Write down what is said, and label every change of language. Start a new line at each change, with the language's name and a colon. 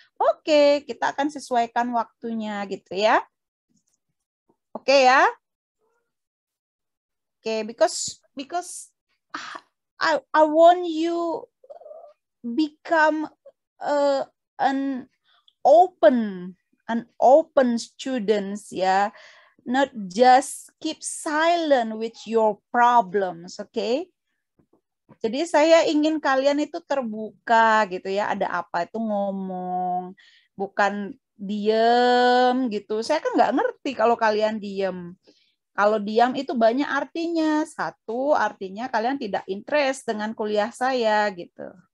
Indonesian: Oke, kita akan sesuaikan waktunya gitu ya. Oke ya.
English: Oke, because I want you become an open students ya. Not just keep silent with your problems, okay?
Indonesian: Jadi saya ingin kalian itu terbuka gitu ya, ada apa itu ngomong, bukan diem gitu. Saya kan nggak ngerti kalau kalian diem. Kalau diam itu banyak artinya. Satu, artinya kalian tidak interest dengan kuliah saya gitu.